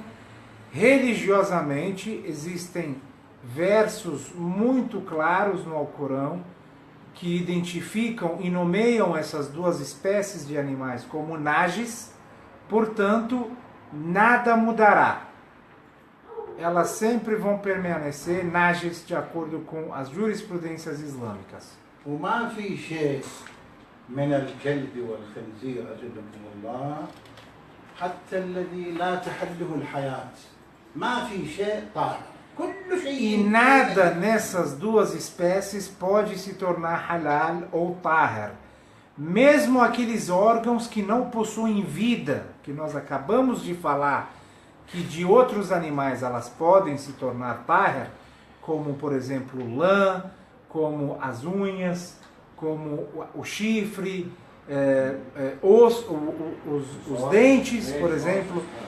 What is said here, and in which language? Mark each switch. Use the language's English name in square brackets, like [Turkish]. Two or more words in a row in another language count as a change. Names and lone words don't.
[Portuguese] Religiosamente, existem versos muito claros no Alcorão que identificam e nomeiam essas duas espécies de animais como najis, portanto, nada mudará. Elas sempre vão permanecer najis de acordo com as jurisprudências islâmicas. [Arabic] وما في شيء من الكلب والخنزير أجلكم الله حتى الذي لا تحله الحياة ما في شيء طاهر كل [Portuguese] E [Arabic] شيء [Portuguese] nada nessas duas espécies pode se tornar halal ou tahar. Mesmo aqueles órgãos que não possuem vida, que nós acabamos de falar, que de outros animais elas podem se tornar tahar, como por exemplo lã, como as unhas, como o chifre, os dentes, por exemplo.